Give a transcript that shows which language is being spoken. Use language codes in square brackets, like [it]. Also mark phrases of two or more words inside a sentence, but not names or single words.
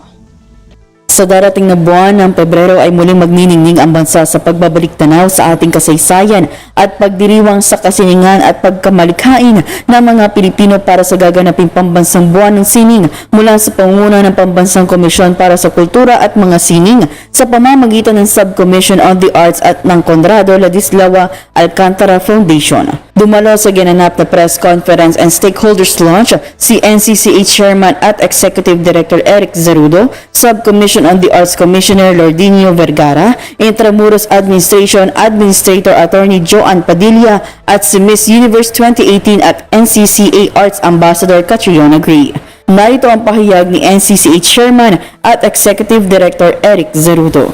[tl] Sa darating na buwan ng Pebrero ay muling magniningning ang bansa sa pagbabalik tanaw sa ating kasaysayan at pagdiriwang sa kasiningan at pagkamalikhain ng mga Pilipino para sa gaganaping pambansang buwan ng sining mula sa pangunguna ng Pambansang Komisyon para sa Kultura at mga Sining sa pamamagitan ng Subcommission on the Arts at ng Conrado Ladislao Alcantara Foundation. Dumalo sa ginanap na [en] press conference and stakeholders launch [tl] si NCCA Chairman at Executive Director Eric Zerudo, Subcommission on the Arts Commissioner Lordinio Vergara, Intramuros Administration Administrator Attorney Joan Padilla at si Miss Universe 2018 at NCCA Arts Ambassador Catriona Gray. Narito ang pahayag ni NCCA Chairman at Executive Director Eric Zerudo.